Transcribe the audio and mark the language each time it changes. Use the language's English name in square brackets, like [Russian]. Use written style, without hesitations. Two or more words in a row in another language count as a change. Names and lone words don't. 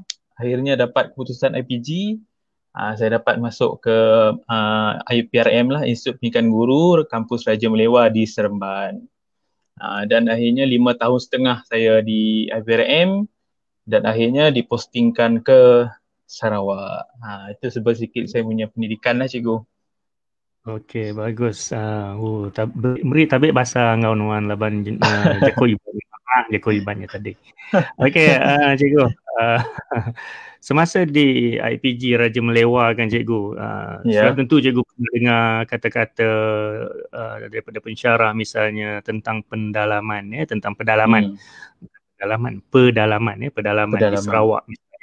[Malay] Akhirnya dapat keputusan IPG. Saya dapat masuk ke IPRM lah, Institut Pendidikan Guru Kampus Raja Melewah di Seremban. Dan akhirnya 5 tahun setengah saya di IPRM dan akhirnya dipostingkan ke Sarawak. Itu sedikit saya punya pendidikan lah, cikgu. [Iban] Okey, bagus. Beri tabik bahasa ngau nuan laban Jako Iban. Jako Ibannya tadi. [Malay] Okey, cikgu. Semasa di IPG Raja Melewah kan cikgu, sudah tentu cikgu pernah dengar kata-kata daripada pensyarah misalnya tentang pendalaman, tentang pedalaman. Pedalaman di Sarawak misalnya.